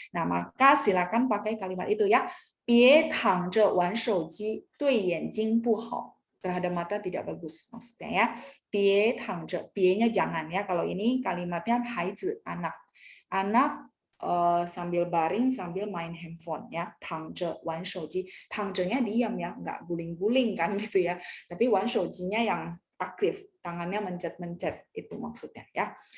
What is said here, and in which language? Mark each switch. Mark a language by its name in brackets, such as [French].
[Indonesian] Nah, maka silakan pakai kalimat itu ya. [Chinese] 别躺着玩手机，对眼睛不好. [Indonesian] Terhadap mata tidak bagus maksudnya ya. [Chinese] 别躺着, [Indonesian] 别-nya jangan ya. Kalau ini kalimatnya 孩子 anak. Anak sambil baring sambil main handphone ya, [Chinese] 躺着玩手机. [Indonesian] 躺着nya diam ya, nggak guling-guling kan gitu ya. Tapi 玩手机nya yang aktif, tangannya mencet-mencet itu maksudnya ya.